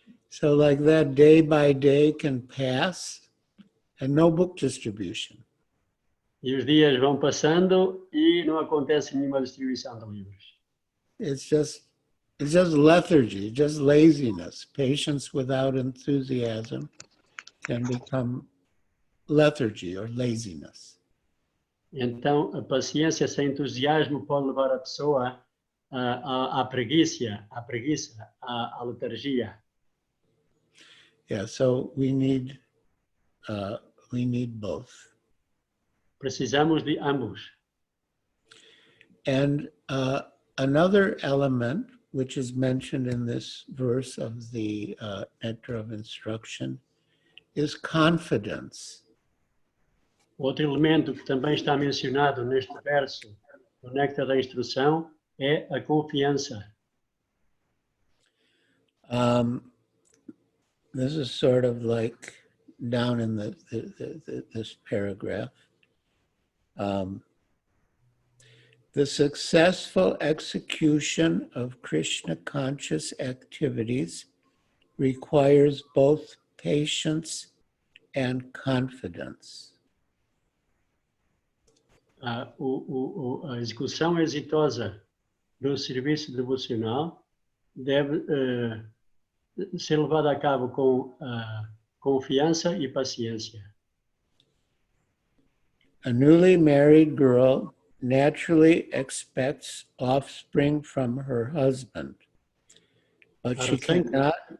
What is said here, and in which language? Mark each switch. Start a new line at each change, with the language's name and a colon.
English: So like that day by day can pass and no book distribution.
Portuguese: E os dias vão passando e não acontece nenhuma distribuição de livros.
English: It's just lethargy, just laziness. Patience without enthusiasm can become lethargy or laziness.
Portuguese: Então, a paciência sem entusiasmo pode levar a pessoa à preguiça, à letargia.
English: Yeah, so we need both.
Portuguese: Precisamos de ambos.
English: And another element, which is mentioned in this verse of the Nectar of Instruction, is confidence.
Portuguese: Outro elemento que também está mencionado neste verso do Néctar da Instrução é a confiança.
English: This is sort of like down in this paragraph. The successful execution of Krishna conscious activities requires both patience and confidence.
Portuguese: A execução exitosa do serviço devocional deve ser levada a cabo com confiança e paciência.
English: A newly married girl naturally expects offspring from her husband, but she cannot.